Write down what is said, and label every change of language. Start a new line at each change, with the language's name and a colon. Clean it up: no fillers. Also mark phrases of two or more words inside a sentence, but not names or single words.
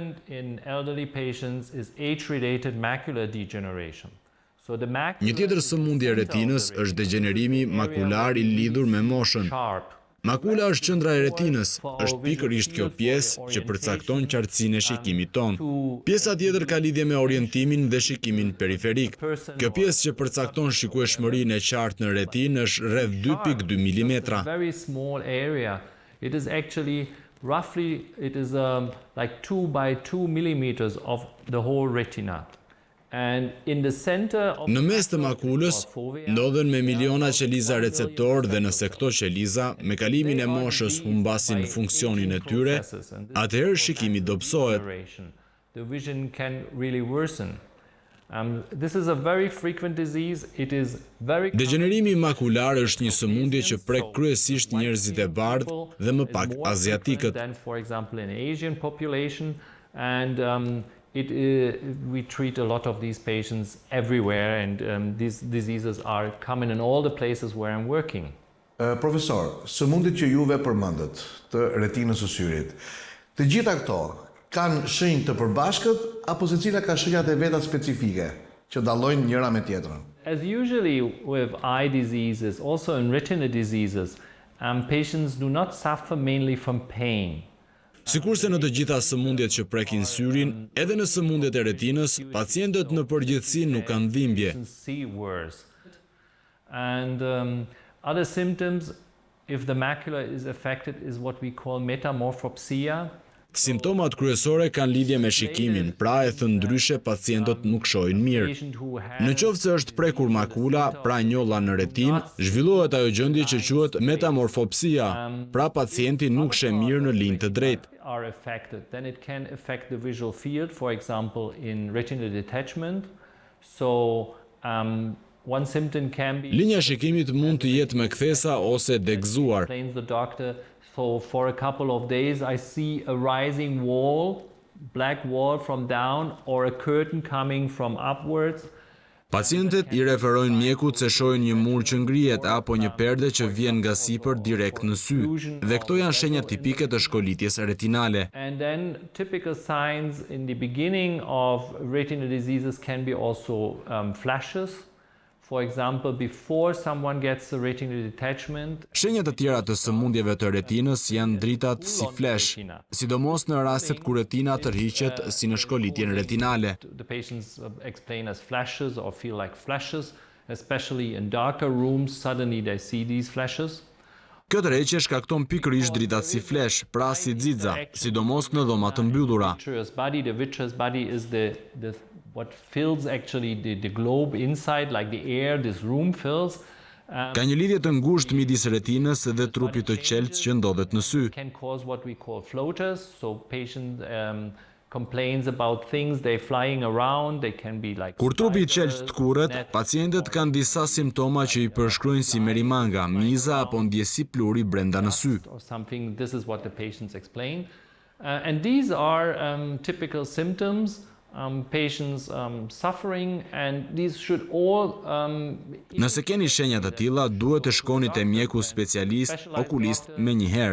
Albanian: Një tjetër sëmundje e retinës është degenerimi makular i lidhur me moshën. Makula është qendra e retinës, është pikërisht kjo pjesë që përcakton qartësinë e shikimit ton. Pjesa tjetër ka lidhje me orientimin dhe shikimin periferik. Kjo pjesë që përcakton shikueshmërinë e qartë në retinë është rreth 2.2 mm.
English: It is actually roughly like 2 by 2 millimeters of the whole retina.
Albanian: Në mes të makulës ndodhen me miliona qeliza receptor dhe nëse këto qeliza me kalimin e moshës humbasin funksionin e tyre, atëherë shikimi dobësohet. Degenerimi makular është një sëmundje që prek kryesisht njerëzit e bardhë dhe më pak aziatikët.
English: We treat a lot of these patients everywhere and these diseases are common in all the places where I'm working.
Albanian: Profesor, sëmundjet që juve përmendët të retinës së syrit, të gjitha këto kanë shenjë të përbashkët apo secila ka shenjat e veta specifike? që dallojnë njëra me tjetrën.
English: As usually with eye diseases, also in retina diseases, patients do not suffer mainly from pain.
Albanian: Sikurse në të gjitha sëmundjet që prekin syrin, edhe në sëmundjet e retinës, pacientët në përgjithësi nuk kanë dhimbje.
English: And other symptoms, if the macula is affected, is what we call metamorphopsia.
Albanian: Simptomat kryesore kanë lidhje me shikimin, pra e thënë ndryshe pacientët nuk shohin mirë. Në qoftë se është prekur makula, pra njolla në retinë, zhvillohet ajo gjendje që quhet metamorphopsia, pra pacienti nuk sheh mirë në linjë të drejtë.
English: Are affected, then it can affect the visual field, for example, in retinal detachment. So, one symptom can be...
Albanian: Linja e shikimit mund të jetë me kthesa ose degëzuar.
English: Explains the doctor, so for a couple of days I see a rising wall, black wall from down, or a curtain coming from upwards.
Albanian: Pacientët i referojnë mjekut se shohin një mur që ngrihet apo një perde që vjen nga sipër direkt në sy. Dhe këto janë shenja tipike të shkolitjes retinale.
English: And then typical signs in the beginning of retinal diseases can be also flashes. For example, before someone gets a retinal detachment.
Albanian: Shenjat e tjera të sëmundjeve të retinës janë dritat si flash, sidomos në rastet kur retina tërhiqet si në shkolitjen retinale.
English: The patients explain as flashes or feel like flashes, especially in darker rooms, suddenly they see these flashes.
Albanian: Kjo tërheqje shkakton pikërisht dritat si flash, pra si xixa, sidomos në dhoma të mbyllura.
English: The vitreous body is what fills actually the globe inside, like the air this room fills.
Albanian: Ka një lidhje të ngushtë midis retinës dhe trupit të qeltë që ndodhet në sy.
English: Can cause what we call floaters, so patient complains about things they flying around, they can be like...
Albanian: Kur trupi i qeltë të kurret, pacientët kanë disa simptoma që i përshkruajnë si merimanga, miza apo ndjesi pluri brenda në sy.
English: Or something, this is what the patients explain. And these are typical symptoms. Patients suffering, and these should all...
Albanian: Nëse keni shenja të tilla, duhet të shkoni te mjeku specialist, okulist me një herë.